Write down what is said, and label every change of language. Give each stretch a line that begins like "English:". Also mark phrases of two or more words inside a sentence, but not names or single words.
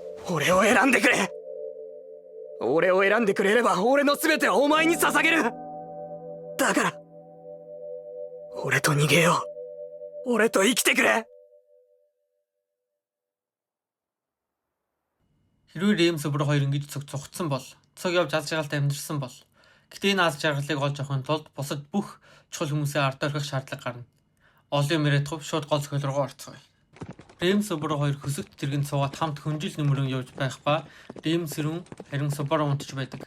Japanese: 俺を選んでくれ。俺を選んでくれれば俺の全てはお前に捧げる。だから俺と逃げよう。俺と生きてくれ。
Mongolian: Хэрвээ Рэм Супер хоёр ингэж цогцсон бол цог явж аз жаргалтай амьдэрсэн бол гэтээ энэ аз жаргалыг олж авахын тулд бусад бүх чухал хүмүүсээ ард орхих шаардлага гарна. Олон мэрээтхв шууд гол зохиол руу орцгоё. Рэм Супер хоёр хөсөгт тэргэнд суугаад хамт хөнжил нөмрөн явж байх ба Рэм сэрүүн харин Супер унтж байдаг.